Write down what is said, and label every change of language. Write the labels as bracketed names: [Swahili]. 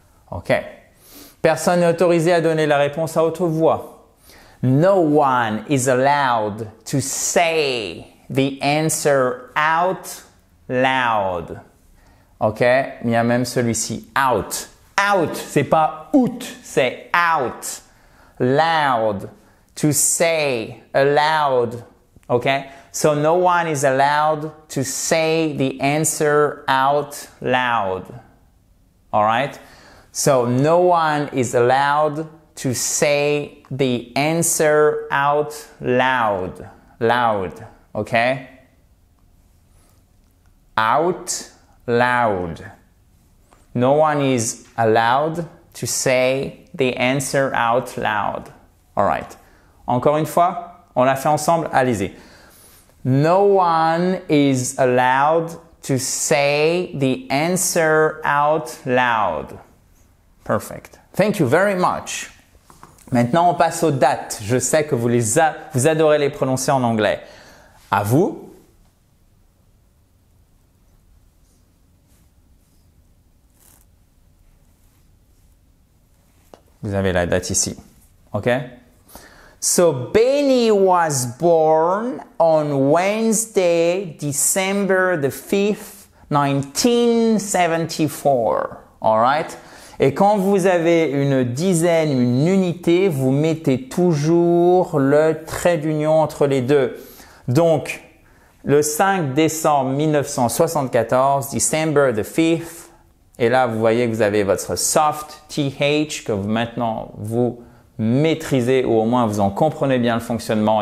[French] OK. Personne n'est autorisé à donner la réponse à haute voix. [English] No one is allowed to say the answer out loud. [French] OK? Il y a même celui-ci. Out. Out. C'est pas out, c'est out. Loud. [English] To say aloud. OK? So no one is allowed to say the answer out loud. All right? So no one is allowed to say the answer out loud. Loud. Okay? Out loud. No one is allowed to say the answer out loud. All right. [French] Encore une fois, on l'a fait ensemble. Allez-y. [English] No one is allowed to say the answer out loud. Perfect. Thank you very much. [French] Maintenant, on passe aux dates. Je sais que vous adorez les prononcer en anglais. À vous. Vous avez la date ici. OK? [English] So, Benny was born on Wednesday, December the 5th, 1974. All right? [French] Et quand vous avez une dizaine, une unité, vous mettez toujours le trait d'union entre les deux. Donc, Le 5 décembre 1974, [English] December the 5th. [French] Et là, vous voyez que vous avez votre soft TH que maintenant vous maîtrisez ou au moins vous en comprenez bien le fonctionnement.